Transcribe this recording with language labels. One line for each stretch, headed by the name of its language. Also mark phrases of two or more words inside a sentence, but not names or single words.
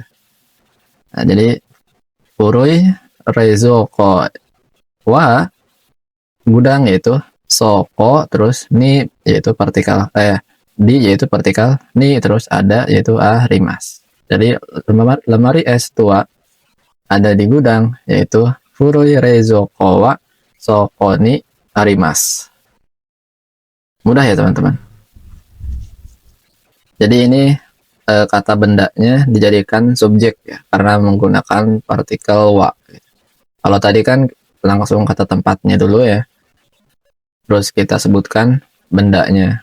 Indonesian: Nah, jadi
Japanese: furui reizoko wa
Indonesian: gudang yaitu soko, terus ni yaitu partikel di yaitu partikel ni, terus ada yaitu arimas. Jadi lemari es tua ada di gudang yaitu
Japanese: furui reizoko wa soko ni arimas.
Indonesian: Mudah ya teman-teman. Jadi ini kata bendanya dijadikan subjek ya, karena menggunakan partikel wa. Kalau tadi kan langsung kata tempatnya dulu ya, terus kita sebutkan bendanya.